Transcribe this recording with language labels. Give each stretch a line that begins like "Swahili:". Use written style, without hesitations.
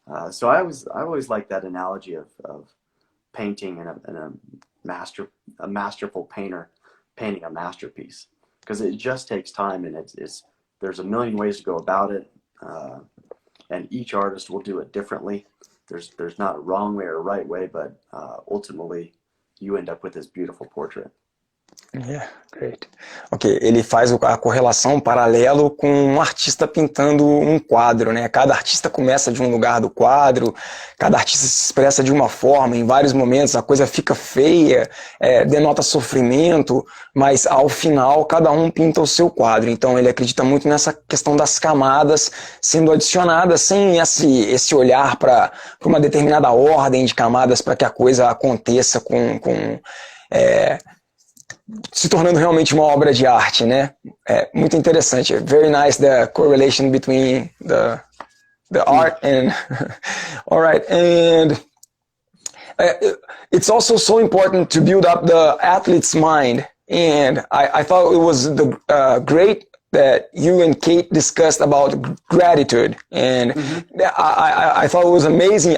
English: So I always like that analogy of painting and a masterful painter painting a masterpiece, because it just takes time, and there's a million ways to go about it, and each artist will do it differently. There's not a wrong way or a right way, but ultimately you end up with this beautiful portrait. Yeah, great.
Portuguese: Ok, ele faz a correlação paralelo com um artista pintando um quadro, né? Cada artista começa de um lugar do quadro, cada artista se expressa de uma forma, em vários momentos a coisa fica feia, denota sofrimento, mas ao final cada um pinta o seu quadro. Então ele acredita muito nessa questão das camadas sendo adicionadas, sem esse olhar para uma determinada ordem de camadas para que a coisa aconteça se tornando realmente uma obra de arte, né? Muito interessante.
English: Very nice the correlation between the art and all right. And it's also so important to build up the athlete's mind And I thought it was great that you and Kate discussed about gratitude, and I thought it was amazing.